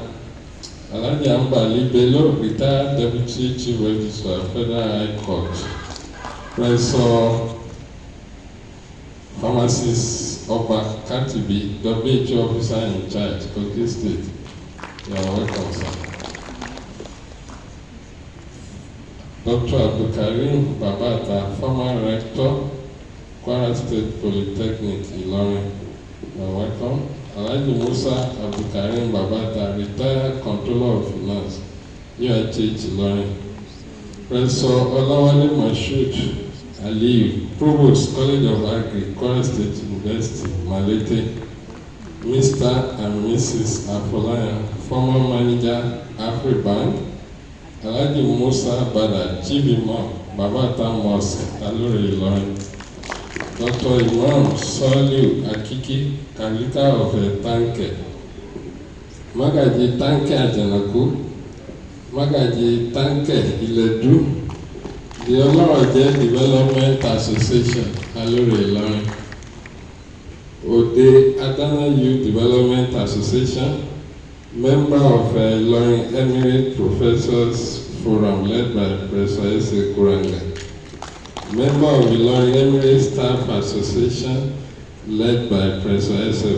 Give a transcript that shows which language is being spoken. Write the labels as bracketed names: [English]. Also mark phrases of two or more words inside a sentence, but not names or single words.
[English] Alhaji Ambali Bello, retired Deputy Chief Registrar, Federal High Court. Professor Pharmacist Oba Katibi, WHO Officer in Charge, Kogi State. You are welcome, sir. Dr. Abdulkarim Babata, former Rector, Kwara State Polytechnic, Ilorin. You are welcome. Alhaji Musa Abdulkarim Babata, retired Controller of Finance, UITH Ilorin. Professor Olawale Mashood Aliyu, Provost, College of Agri, Kwara State University, Malete. Mr. and Mrs. Afolayan, former manager, Afribank. Alhaji Musa Bada, Chief Imam, Babata Mosque, Aluri Ilorin. Dr. Imam Soliu Akiki, Kalika of Tanke. Magaji Tanke Ajanaku, Magaji Tanke Iledu, the Oloroje Development Association, Aluri Ilorin. Ode Adana Youth Development Association, Member of Lorin Emirate Professors Forum led by Professor S.A. Kuranga. Member of the Lorin Emirate Staff Association led by Professor S.F.